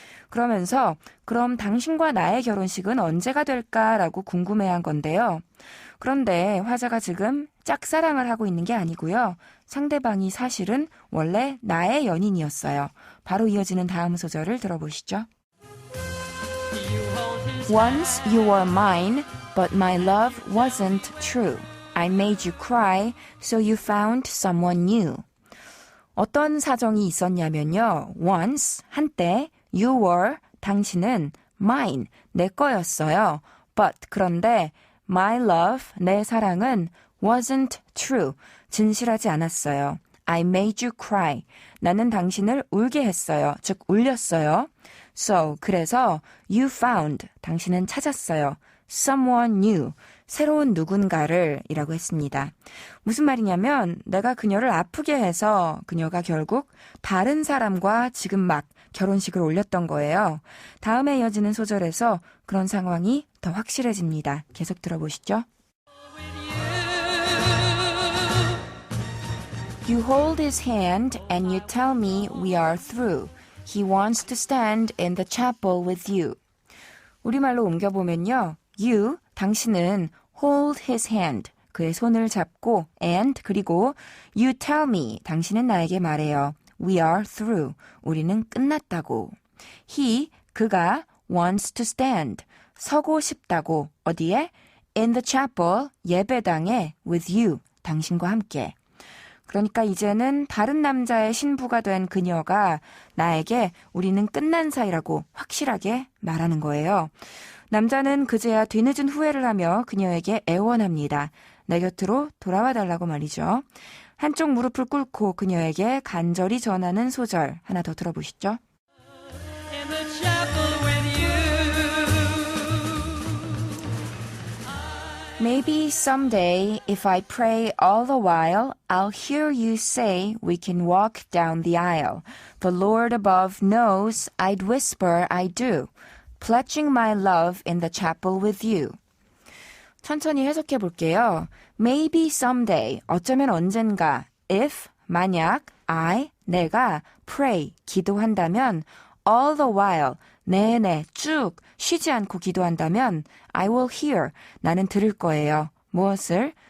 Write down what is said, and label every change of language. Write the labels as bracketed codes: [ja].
[ko] 그러면서 그럼 당신과 나의 결혼식은 언제가 될까라고 궁금해한 건데요. 그런데 화자가 지금 짝사랑을 하고 있는 게 아니고요. 상대방이 사실은 원래 나의 연인이었어요. 바로 이어지는 다음 소절을 들어보시죠. [en] Once you were mine, but my love wasn't true. I made you cry, so you found someone new. [ko] 어떤 사정이 있었냐면요. Once, 한때, [en] you were, [ko] 당신은 mine, 내 거였어요. But, 그런데 [en] my love, [ko] 내 사랑은 [en] wasn't true, [ko] 진실하지 않았어요. [en] I made you cry, [ko] 나는 당신을 울게 했어요. 즉, 울렸어요. So, 그래서 [en] you found, [ko] 당신은 찾았어요. [en] Someone new, [ko] 새로운 누군가를 이라고 했습니다. 무슨 말이냐면 내가 그녀를 아프게 해서 그녀가 결국 다른 사람과 지금 막 결혼식을 올렸던 거예요. 다음에 이어지는 소절에서 그런 상황이 더 확실해집니다. 계속 들어보시죠. [en] You hold his hand and you tell me we are through. He wants to stand in the chapel with you. [ko] 우리말로 옮겨보면요. You, 당신은 [en] hold his hand, [ko] 그의 손을 잡고 and, 그리고 [en] you tell me, [ko] 당신은 나에게 말해요. [en] We are through, [ko] 우리는 끝났다고. [en] He, 그가 wants to stand, [ko] 서고 싶다고. 어디에? [en] In the chapel, 예배당에 with you, [ko] 당신과 함께. 그러니까 이제는 다른 남자의 신부가 된 그녀가 나에게 우리는 끝난 사이라고 확실하게 말하는 거예요. 남자는 그제야 뒤늦은 후회를 하며 그녀에게 애원합니다. 내 곁으로 돌아와 달라고 말이죠. 한쪽 무릎을 꿇고 그녀에게 간절히 전하는 소절 하나 더 들어보시죠. [en] Maybe someday if I pray all the while, I'll hear you say we can walk down the aisle. The Lord above knows I'd whisper I do. Pledging my love in the chapel with you. [ko] 천천히 해석해 볼게요. [en] Maybe someday, [ko] 어쩌면 언젠가, if, 만약, I, 내가, pray, 기도한다면, [en] all the while, [ko] 내내, 쭉, 쉬지 않고 기도한다면, [en] I will hear, [ko] 나는 들을 거예요. 무엇을?